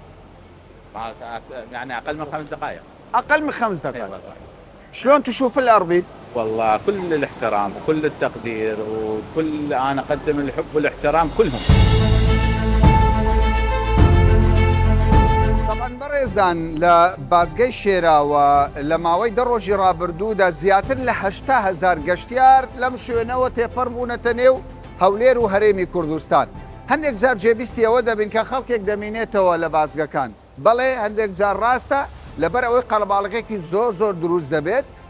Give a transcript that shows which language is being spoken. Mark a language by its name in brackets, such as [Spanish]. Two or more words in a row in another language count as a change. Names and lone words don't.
[Arabic] يعني اقل من 5 دقائق. اقل من 5 دقائق. شلون تشوف الأربيل؟ والله كل الاحترام وكل التقدير وكل انا اقدم الحب والاحترام كلهم. [Central Kurdish] طبعا بەڕێزان لە بازگەی شێراوە لە ماوەی دە ڕۆژی ڕابردوودا زیاتر لە 800,000 گەشتیار لەم شوێنەوە تێپەڕ بوونەتە نێو هەولێر و هەرێمی کوردستان. هەندێک جار جێبیستی ئەوە دەبین کە خەڵکێک دەمینێتەوە لە بازگەکان. بەڵێ هەندێک جار ڕاستە لەبەر ئەوەی قەڵەباڵغێکی زۆر دروست دەبێت.